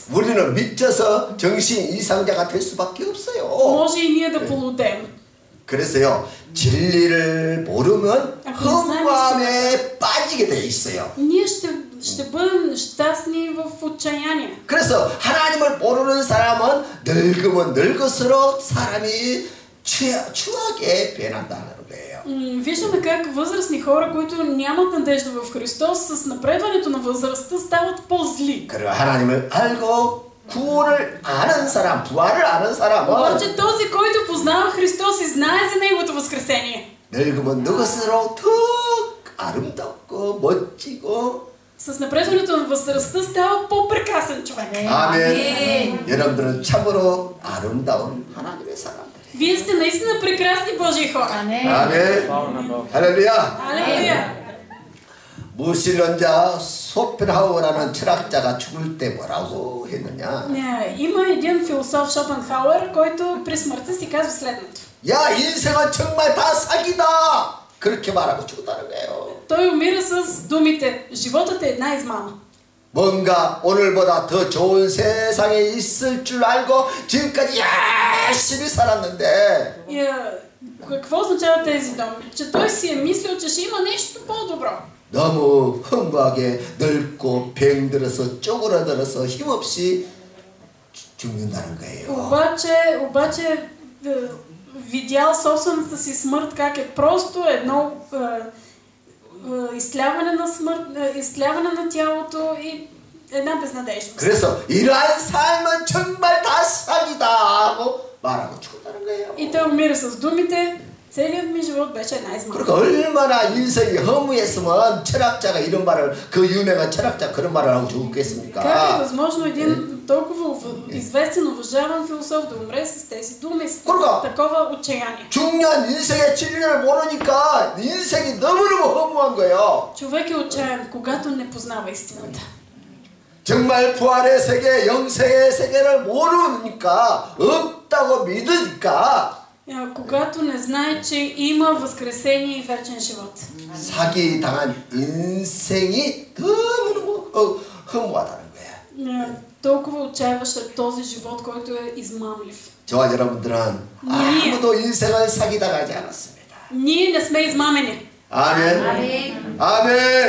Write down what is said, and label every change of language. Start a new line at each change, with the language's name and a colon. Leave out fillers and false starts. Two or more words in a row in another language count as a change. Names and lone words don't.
Korean: 우리는 미쳐서 정신 이상자가 될 수밖에 없어요.
Bulgarian: може и ние да полудеем.
Korean: 그래서요, 진리를 모르면 허무함에 빠지게 돼 있어요.
Bulgarian: Ние ще бъдем щастни в отчаяние.
Korean: 그래서 하나님을 모르는 사람은 늙으면 늙을수록 사람이 추하게 변한다는 거예요.
Bulgarian: Виждаме как възрастни хора, които нямат надежда в Христос, с напредването на възрастта стават по-зли.
Korean: 그리고 하나님을 알고 구원을 아는 사람, 부활을 아는 사람은
Bulgarian: Обаче този, който познава Христос и знае за Неговото възкресение,
Korean: 늙으면 늙을수록 더 아름답고 멋지고
Bulgarian: с напредването на възрастта става по-прекрасен човек.
Korean: 아멘. 여러분들은 참으로 아름다운 하나님의 사람들.
Bulgarian: Вие сте наистина прекрасни Божии хора.
Korean: 아멘. 할렐루야.
Bulgarian: Алелуя!
Korean: 무신론자 소펜하우어라는 철학자가 죽을 때 뭐라고 했느냐?
Bulgarian: Има един философ Шопенхауер, който при смъртта си казва следното.
Korean: 야, 인생은 정말 다 사기다. 그렇게 말하고 죽었다는 거예요.
Bulgarian: Той умира с думите: животът е една измама.
Korean: 뭔가 오늘보다 더 좋은 세상에 있을 줄 알고 지금까지 열심히 살았는데
Bulgarian: Какво означава тези думи? Че той си е мислил, че ще има нещо по-добро.
Korean: 너무 허무하게 늙고 병들어서 쪼그라들어서 힘없이 죽는다는 거예요.
Bulgarian: Обаче видял собствената си смърт как е просто едно изтляване на смърт, изтляване на тялото и една безнадежност.
Korean: 그래서 이러한 삶은 정말 다 사기다 하고 말하고 죽었다는 거예요.
Bulgarian: И той умира с думите: целият ми живот беше една измама.
Korean: 그러니까 얼마나 인생이 허무했으면 철학자가 이런 말을, 그 유명한 철학자 그런 말을 하고 죽겠습니까?
Bulgarian: Как е възможно един толкова известен, уважаван философ да умре с тези думи, с такова отчаяние?
Korean: 중요한 인생의 진리를 모르니까 인생이 너무너무 허무한 거예요.
Bulgarian: Човек е отчаян, когато не познава истината.
Korean: 정말 부활의 세계, 영생의 세계를 모르니까, 없다고 믿으니까
Bulgarian: когато не знае, че има възкресение и вечен живот.
Korean: 사기 당한 인생이 너무너무 허무하다는 거야.
Bulgarian: Толкова отчаяващ е този живот, който е измамлив.
Korean: 저와 여러분들은 아무도 인생을 사기당하지 않았습니다.
Bulgarian: Ние не сме измамени.
Korean: 아멘. 아멘.